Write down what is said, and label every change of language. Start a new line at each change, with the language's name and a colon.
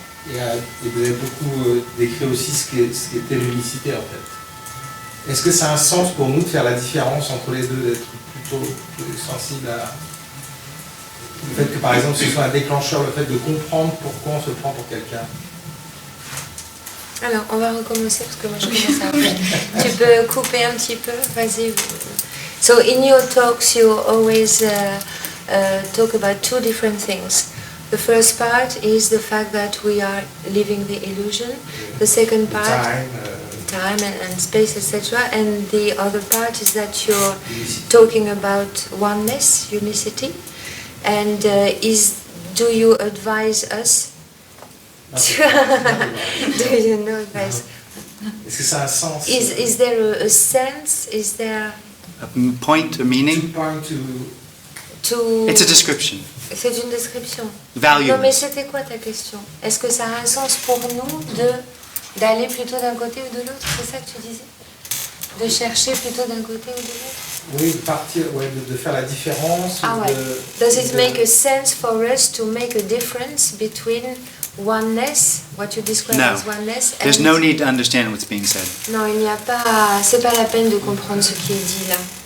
French: Et vous avez beaucoup décrit aussi ce qu'était l'unicité en fait. Est-ce que ça a un sens pour nous de faire la différence entre les deux, d'être plutôt sensible à le fait que par exemple ce soit un déclencheur, le fait de comprendre pourquoi on se prend pour quelqu'un? Alors, on va recommencer parce que moi je commence après. Tu peux couper un petit peu, vas-y.
English: So in your talks you always talk about two different things. The first part is the fact that we are living the illusion. The second part, time and space, etc. And the other part is that you're talking about oneness, unicity. And do you advise us? Do you know advice?
French: Est-ce que ça a un sens?
English: Is there a sense? Is there A point, a meaning? to? It's a description.
French: C'est une description.
English: Value.
French: Non, mais c'était quoi ta question? Est-ce que ça a un sens pour nous d'aller plutôt d'un côté ou de l'autre? C'est ça que tu disais? De chercher plutôt d'un côté ou de l'autre? Oui, de faire la différence. Ah ouais.
English: Does it make a sense for us to make a difference between oneness, what you describe No. as oneness, There's and... no need to understand what's being said.
French: Non, il n'y a pas... C'est pas la peine de comprendre ce qui est dit là.